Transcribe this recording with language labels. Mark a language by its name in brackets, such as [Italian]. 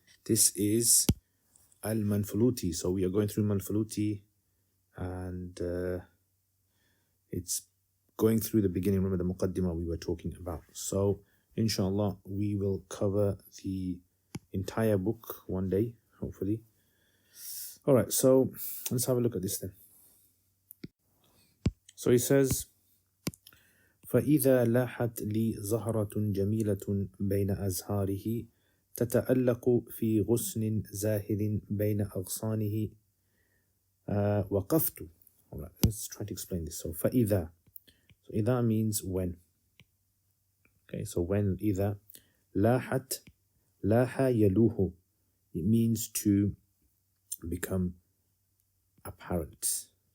[English] This is Manflooti. So we are going through Manflooti, and it's going through the beginning. Remember the Muqaddimah we were talking about. So inshallah, we will cover the entire book one day, hopefully. All right, so let's have a look at this then. [Arabic] So he says, فإذا لاحت لي زهرة جميلة بين أزهاره تتألق في غصن زاهر بين أغصانه وقفت. [English] All right, let's try to explain this. So فإذا, so إذا means when. Okay, so when [Arabic] إذا لاحت, لاح يلوه, [English] it means to become apparent.